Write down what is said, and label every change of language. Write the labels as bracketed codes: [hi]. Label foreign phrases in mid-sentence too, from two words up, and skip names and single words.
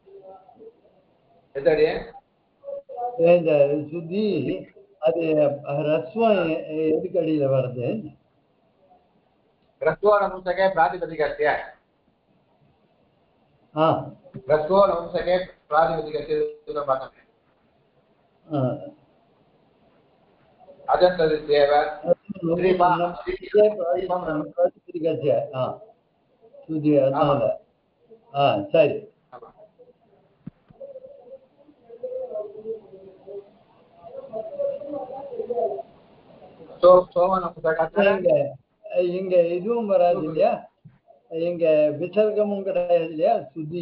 [ta] இந்த சுத்தி அது ரஸ்வம் எதுக்கு அடியில வருது? [sa] ह्रस्व नपुंसक प्रातिपदिकस्य ह्रस्व नपुंसक प्रातिपदिकस्य सूत्रं पाठयामि अजन्तदित्येव प्रातिपदिकस्य [ta] சுதி அதனால சரி. இங்க இதுவும் வராது இல்லையா, இங்க விசர்க்கமும் கிடையாது இல்லையா, சுதி